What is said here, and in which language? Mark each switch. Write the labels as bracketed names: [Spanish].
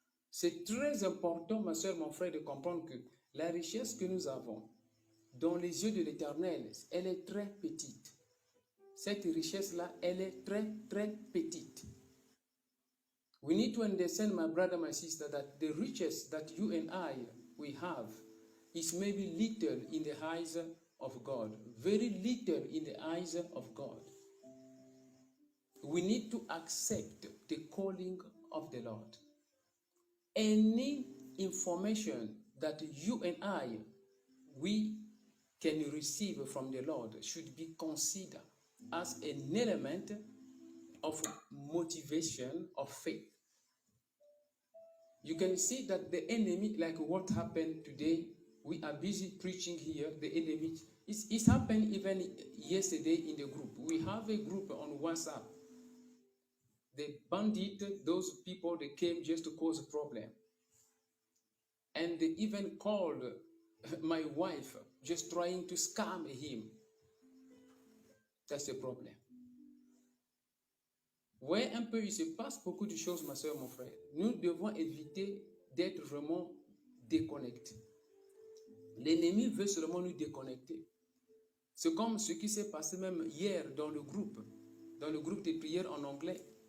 [French] C'est très important, ma soeur, mon frère, de comprendre que la richesse que nous avons dans les yeux de l'Éternel, elle est très petite. Cette richesse-là, elle est très, très petite. [English] We need to understand, my brother, my sister, that the riches that you and I, we have, is maybe little in the eyes of God. Very little in the eyes of God. We need to accept the calling of the Lord. Any information that you and I, we can receive from the Lord should be considered as an element of motivation of faith. You can see that the enemy, like what happened today, we are busy preaching here, the enemy, it's happened even yesterday in the group. We have a group on WhatsApp. The bandit, those people, they came just to cause a problem. And they even called my wife, just trying to scam him. That's the problem. [French] Ouais, un peu, il se passe beaucoup de choses, ma soeur, mon frère. Nous devons éviter d'être vraiment déconnectés. L'ennemi veut seulement nous déconnecter. C'est comme ce qui s'est passé même hier dans le groupe de prière en anglais.